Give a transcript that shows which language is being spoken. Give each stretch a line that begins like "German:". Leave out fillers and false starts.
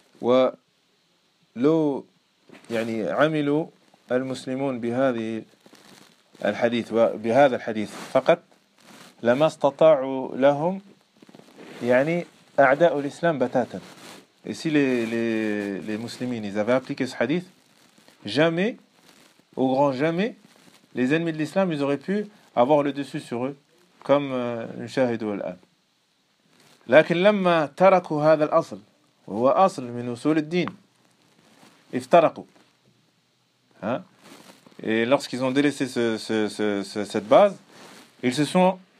Arabic: ولو يعني عملوا المسلمون بهذا الحديث فقط لما استطاعوا لهم يعني أعداء الإسلام بتاتا.
French: Et si les musulmans ils avaient appliqué ce hadith, jamais, au grand jamais, les ennemis de l'islam ils auraient pu avoir le dessus sur eux comme
Arabic: نشاهده الآن. لكن لما تركوا هذا الأصل هو أصل من أصول الدين افترقوا. Hein?
French: Et lorsqu'ils ont délaissé cette base, ils se sont